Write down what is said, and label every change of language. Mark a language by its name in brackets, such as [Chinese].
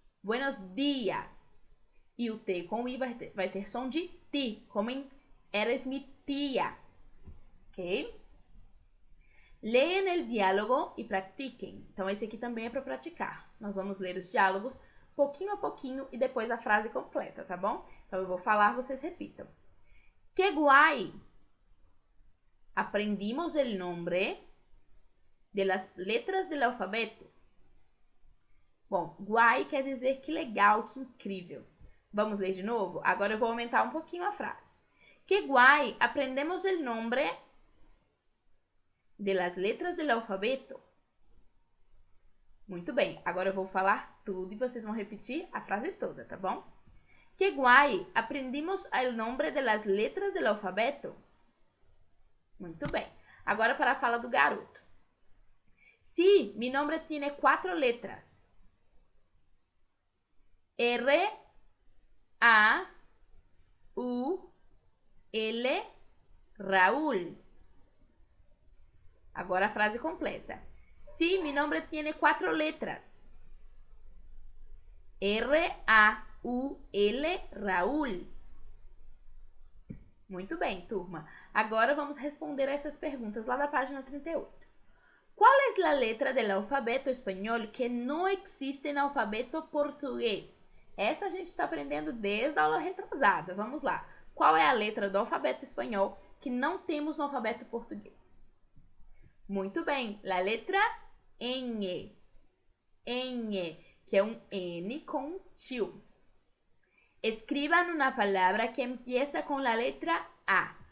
[Spanish] Buenos dias. [Portuguese] E o T com o I vai ter som de ti, como em [Spanish] eres mi tía. [Portuguese] Ok? Leem [Spanish] el diálogo [Portuguese] e pratiquem. Então, esse aqui também é para praticar. Nós vamos ler os diálogos pouquinho a pouquinho e depois a frase completa, tá bom? Então, eu vou falar, vocês repitam. [Spanish] Que guay! Aprendimos el nombre de las letras del alfabeto. [Portuguese] Bom, guay quer dizer que legal, que incrível. Vamos ler de novo? Agora eu vou aumentar um pouquinho a frase. [Spanish] Que guay! Aprendemos el nombre de las letras del alfabeto. [Portuguese] Muito bem, agora eu vou falar tudo e vocês vão repetir a frase toda, tá bom? [Spanish] Que guay! Aprendimos el nombre de las letras del alfabeto. [Portuguese] Muito bem. Agora para a fala do garoto. [Spanish] Sí, mi nombre tiene 4 letras. R, A, U, L, Raúl. [Portuguese] Agora a frase completa. [Spanish] Sí, mi nombre tiene 4 letras. R, A, U, L, Raúl. [Portuguese] Muito bem, turma. Agora vamos responder essas perguntas lá da página 38. [Spanish] ¿Cuál es la letra del alfabeto español que no existe en alfabeto português? [Portuguese] Essa a gente está aprendendo desde a aula retrasada. Vamos lá. Qual é a letra do alfabeto espanhol que não temos no alfabeto português? Muito bem. [Spanish] La letra N. [Portuguese] N, que é um N com um tio. Escrevam uma palavra que empieza com a letra A.